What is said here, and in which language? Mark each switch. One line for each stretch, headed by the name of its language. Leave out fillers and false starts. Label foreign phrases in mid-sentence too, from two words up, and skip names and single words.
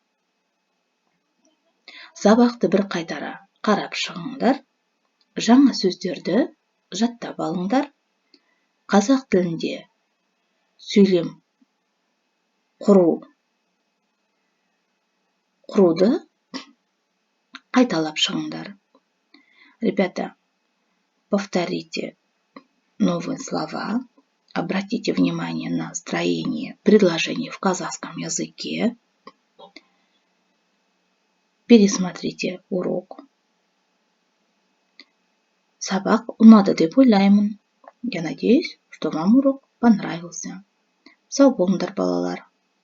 Kazakh: Сабақты бір қайтара қарап шығыңдар. Жаңа сөздерді жаттап алыңдар. Қазақ тілінде сөйлем құруды қайталап шығыңдар.
Russian: Ребята, повторите новые слова, обратите внимание на строение предложений в казахском языке, пересмотрите урок.
Kazakh: Сабақ ұнады деп ойлаймын.
Russian: Я надеюсь, что вам урок понравился.
Kazakh: Сау болыңдар, балалар.